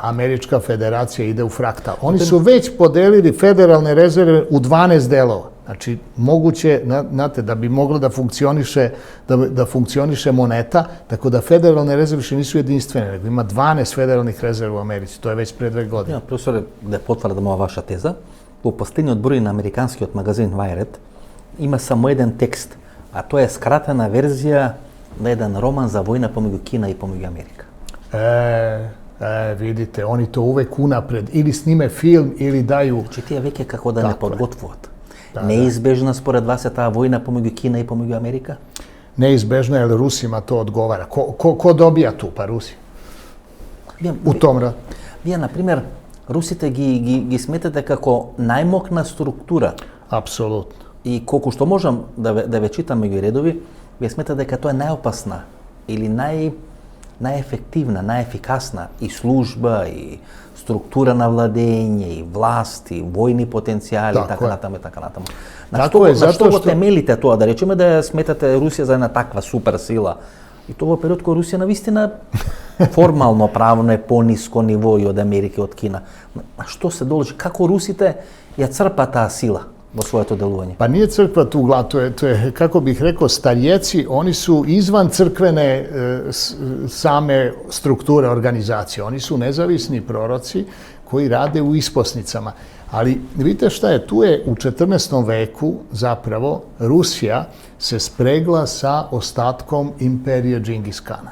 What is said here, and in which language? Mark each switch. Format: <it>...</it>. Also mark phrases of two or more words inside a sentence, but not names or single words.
<sr>Američka federacija ide u fraktal. Oni su već podelili federalne rezerve u 12 delova. Znači, moguće, znate, da bi moglo da funkcioniše moneta, tako da federalne rezerve še nisu jedinstvene, nego ima 12 federalnih rezerva u Americi. To je već pre 2 godine.</sr> <mk>Profesore, да потврдам ова ваша теза, во последниот број на американскиот магазин Wired има само еден текст, а тоа е скратена верзија на еден роман за војна помеѓу Кина и помеѓу Америка.</mk> <sr>Vidite, oni to uvek unapred ili snime film ili daju...</sr> <mk>Значи, тие веќе како да не подготвуваат. Неизбежна според вас е таа војна помеѓу Кина и помеѓу Америка?</mk> <sr>Neizbežna, jer Rusima to odgovara. Ko dobija tu? Pa Rusi. U tom ratu.</sr> <mk>Вие, например, русите ги сметате како најмокна структура. Апсолутно. И колку што можам да ве читам меѓу редови, вие сметате дека тоа е најопасна или најефективна, најефикасна и служба, и структура на владење, и власт, и војни потенцијали, така натаму. На што го темелите тоа? Да речеме да сметате Русија за една таква суперсила. И тоа во период кој Русија навистина формално правно е пониско ниво и од Америка и од Кина. На што се должи? Како русите ја црпа таа сила во своето делување?</mk> <sr>Pa nije crkva tu glavna, to je, kako bih rekao, starijeci, oni su izvan crkvene same strukture organizacije. Oni su nezavisni proroci koji rade u isposnicama. Ali vidite šta je, tu je u 14. veku zapravo Rusija se spregla sa ostatkom imperije Džingis Kana.</sr>